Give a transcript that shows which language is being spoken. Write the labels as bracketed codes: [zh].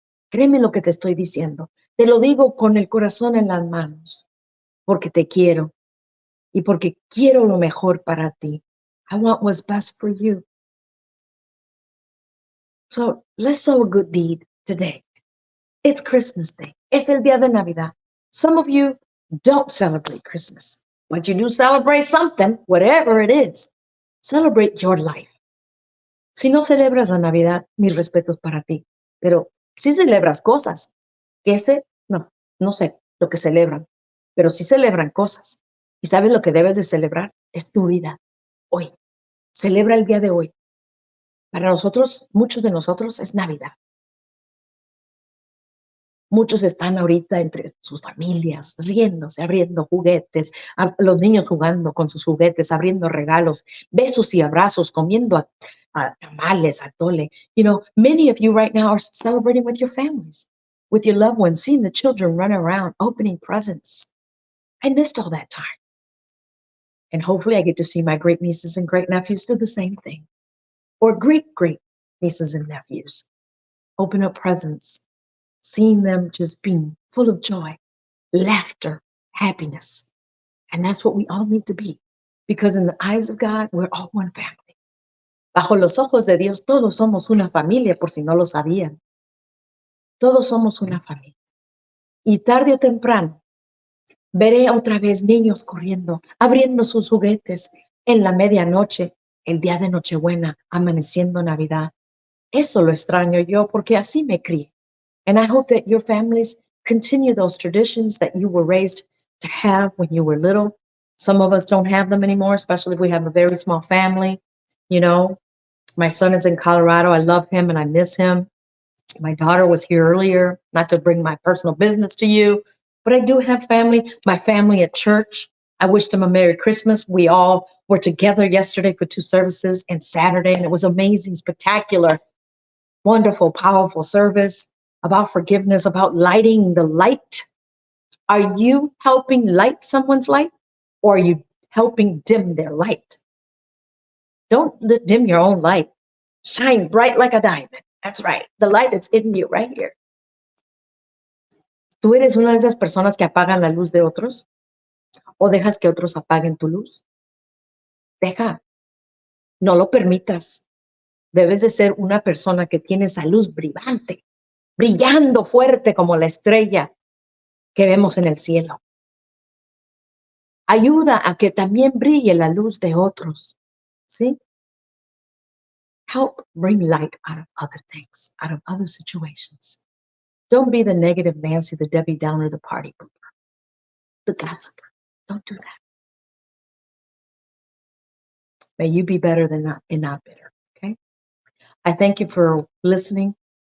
[es] Créeme lo que te estoy diciendo. Te lo digo con el corazón en las manos, porque te quiero. y porque quiero lo mejor para ti. [en] I want what's best for you. So let's sow a good deed today. It's Christmas Day. [es] Es el día de Navidad. [en] Some of you don't celebrate Christmas, but you do celebrate something, whatever it is. Celebrate your life. [es] Si no celebras la Navidad, mis respetos para ti, pero si celebras cosas, que ese, no sé lo que celebran, pero sí celebran cosas. ¿Y sabes lo que debes de celebrar? Es tu vida. Hoy. Celebra el día de hoy. Para nosotros, muchos de nosotros, es Navidad. Muchos están ahorita entre sus familias, riéndose, abriendo juguetes, los niños jugando con sus juguetes, abriendo regalos, besos y abrazos, comiendo a tamales, atole. [en] You know, many of you right now are celebrating with your families, with your loved ones, seeing the children run around, opening presents. I missed all that time. And hopefully I get to see my great nieces and great nephews do the same thing. Or great nieces and nephews. Open up presents, seeing them just being full of joy, laughter, happiness. And that's what we all need to be. Because in the eyes of God, we're all one family. [es] Bajo los ojos de Dios, todos somos una familia, por si no lo sabían. Todos somos una familia. Y tarde o temprano, veré otra vez niños corriendo, abriendo sus juguetes en la medianoche, el día de Nochebuena, amaneciendo Navidad. Eso lo extraño yo porque así me crié. [en] And I hope that your families continue those traditions that you were raised to have when you were little. Some of us don't have them anymore, especially if we have a very small family. You know, my son is in Colorado. I love him and I miss him. My daughter was here earlier, not to bring my personal business to you, but I do have family, my family at church. I wish them a Merry Christmas. We all were together yesterday for 2 services and Saturday, and it was amazing, spectacular, wonderful, powerful service about forgiveness, about lighting the light. Are you helping light someone's light or are you helping dim their light? Don't dim your own light. Shine bright like a diamond. That's right. The light is in you right here. [es] ¿Tú eres una de esas personas que apagan la luz de otros o dejas que otros apaguen tu luz? Deja, no lo permitas. Debes de ser una persona que tiene esa luz brillante, brillando fuerte como la estrella que vemos en el cielo. Ayuda a que también brille la luz de otros, ¿sí? [en] Help bring light out of other things, out of other situations. Don't be the negative Nancy, the Debbie Downer, the party pooper, the gossiper. Don't do that. May you be better than not and not bitter, okay? I thank you for listening.